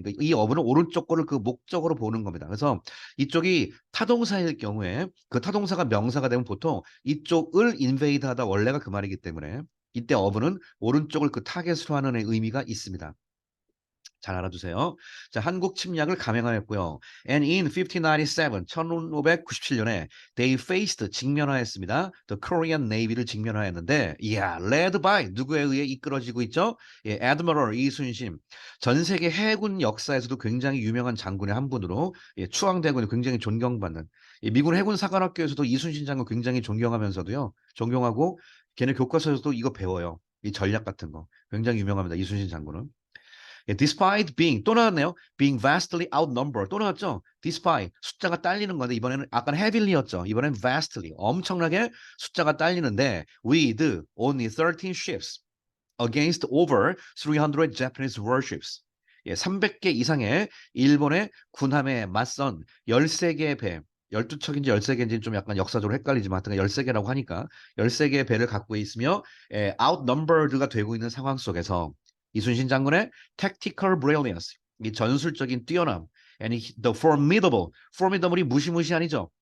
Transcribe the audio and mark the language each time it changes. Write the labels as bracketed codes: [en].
[ko] 그러니까 이 어부는 오른쪽 거를 그 목적으로 보는 겁니다. 그래서 이쪽이 타동사일 경우에 그 타동사가 명사가 되면 보통 이쪽을 invade하다 원래가 그 말이기 때문에 이때 어부는 오른쪽을 그 타겟으로 하는 의미가 있습니다. 잘 알아두세요. 자, 한국 침략을 감행하였고요. [en] And in 1597, 1597년에 they faced [ko] 직면하였습니다. The Korean Navy를 직면하였는데, 이야, [en] led by [ko] 누구에 의해 이끌어지고 있죠? 예, Admiral 이순신. 전 세계 해군 역사에서도 굉장히 유명한 장군의 한 분으로 예, 추앙되고 있는 굉장히 존경받는 예, 미군 해군 사관학교에서도 이순신 장군 굉장히 존경하면서도요, 존경하고 걔네 교과서에서도 이거 배워요. 이 전략 같은 거 굉장히 유명합니다. 이순신 장군은. 예, [en] despite being [ko] 또 나왔네요. [en] being vastly outnumbered [ko] 또 나왔죠. despite 숫자가 딸리는 건데 이번에는 아까는 heavily였죠. 이번엔 [en] vastly [ko] 엄청나게 숫자가 딸리는데 [en] with only 13 ships against over 300 Japanese warships. [ko] 예, 300개 이상의 일본의 군함에 맞선 13개의 배 12척인지 13개인지 좀 약간 역사적으로 헷갈리지만 하여튼 13개라고 하니까 13개의 배를 갖고 있으며 예, outnumbered가 되고 있는 상황 속에서 이순신 장군의 [en] tactical brilliance, [ko] 이 전술적인 뛰어남, [en] and the formidable [ko] 이 무시무시한이죠.